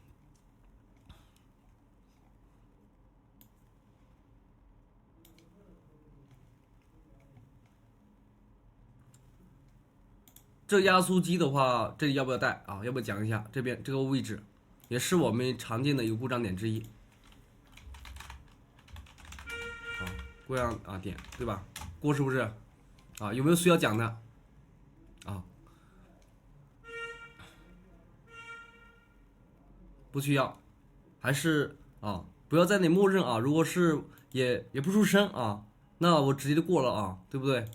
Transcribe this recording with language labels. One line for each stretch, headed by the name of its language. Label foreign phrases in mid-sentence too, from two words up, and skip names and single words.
Chinese: 這壓縮機的話，這裡要不要帶要不要講一下？這邊這個位置也是我們常見的一個故障點之一故障點對吧？過是不是有沒有需要講的不需要，還是不要在那默認如果是也不出聲那我直接就過了對不对？